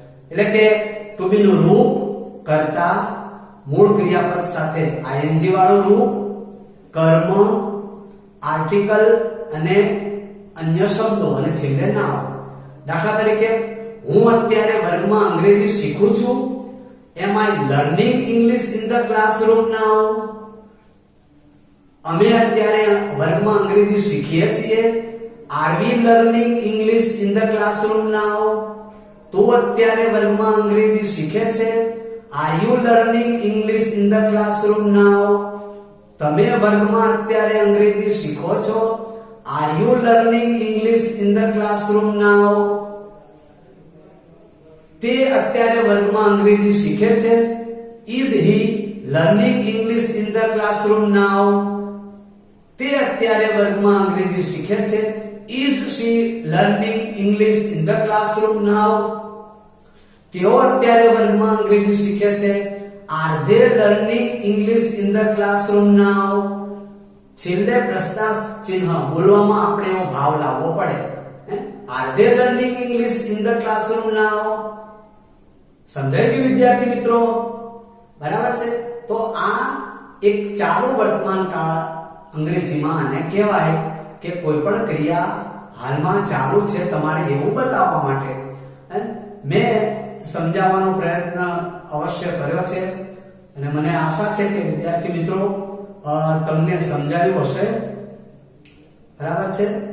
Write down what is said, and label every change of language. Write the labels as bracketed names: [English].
[Gujarati] એટલે કે ટુ બી નું રૂપ, કર્તા, મૂળ ક્રિયાપદ સાથે આઈએનજી વાળું રૂપ, કર્મ, આર્ટિકલ અને અન્ય શબ્દો અને છેલ્લે નામ. દાખલા તરીકે હું અત્યારે વર્ગમાં અંગ્રેજી શીખું છું. [English] Am I learning English in the classroom now? [Gujarati] અમે અત્યારે વર્ગમાં અંગ્રેજી શીખીએ છીએ. [English] Are we learning English in the classroom now? [Gujarati] તું અત્યારે વર્ગમાં અંગ્રેજી શીખે છે. [English] Are you learning English in the classroom now? [Gujarati] તમે વર્ગમાં અત્યારે અંગ્રેજી શીખો છો. [English] Are you learning English in the classroom now? [Gujarati] તે અત્યારે વર્ગમાં અંગ્રેજી શીખે છે. [English] Is he learning English in the classroom now? [Gujarati] તે અત્યારે વર્ગમાં અંગ્રેજી શીખે છે. [English] Is she learning English in the classroom now? [Gujarati] તેઓ અત્યારે વર્ગમાં અંગ્રેજી શીખે છે. [English] Are they learning English in the classroom now? [Gujarati] છેલ્લે પ્રશ્નાર્થ ચિહ્ન બોલવામાં આપણે એવો ભાવ લાવવો પડે. [English] Are they learning English in the classroom now? [Gujarati] સમજાય ગયું વિદ્યાર્થી મિત્રો? બરાબર છે. તો આ એક ચાલુ વર્તમાન કાળ અંગ્રેજીમાં આને કહેવાય કે કોઈ પણ ક્રિયા હાલમાં ચાલુ છે તમારે એવું બતાવવા માટે. મેં સમજાવવાનો પ્રયત્ન અવશ્ય કર્યો છે અને મને આશા છે કે વિદ્યાર્થી મિત્રો તમને સમજાયું હશે. બરાબર છે.